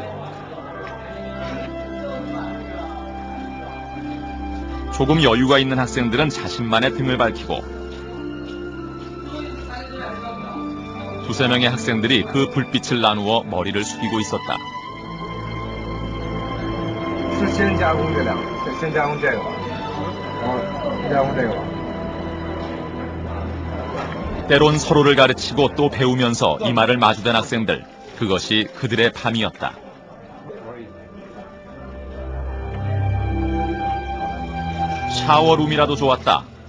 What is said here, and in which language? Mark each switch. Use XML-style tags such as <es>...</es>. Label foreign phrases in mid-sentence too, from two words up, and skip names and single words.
<ko>조금 여유가 있는 학생들은 자신만의 등을 밝히고 두세 명의 학생들이 그 불빛을 나누어 머리를 숙이고 있었다.</ko> <zh>是先加工这两个，先加工这个吧，然后加工这个吧。</zh> <ko>때론 서로를 가르치고 또 배우면서 이마를 마주댄 학생들, 그것이 그들의 밤이었다. 샤워룸이라도 좋았다.</ko>